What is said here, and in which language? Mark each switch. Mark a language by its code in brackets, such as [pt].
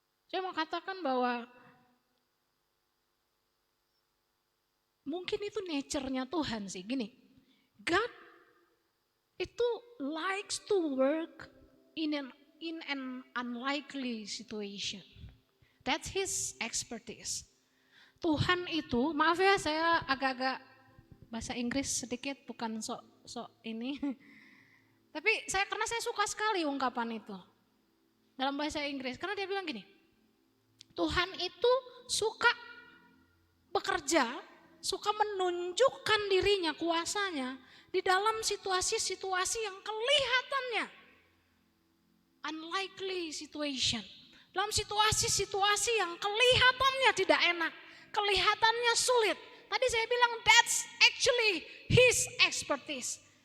[id] Saya mau katakan bahwa mungkin itu nature-nya Tuhan sih. Gini, [en] God itu likes to work in an unlikely situation. That's his expertise. [id] Tuhan itu, maaf ya saya agak-agak bahasa Inggris sedikit, bukan sok ini. Tapi karena saya suka sekali ungkapan itu dalam bahasa Inggris. Karena dia bilang gini, Tuhan itu suka bekerja, suka menunjukkan dirinya, kuasanya di dalam situasi-situasi yang kelihatannya [en] unlikely situation. [id] Dalam situasi-situasi yang kelihatannya tidak enak, kelihatannya sulit. Tadi saya bilang [en] that's actually his expertise.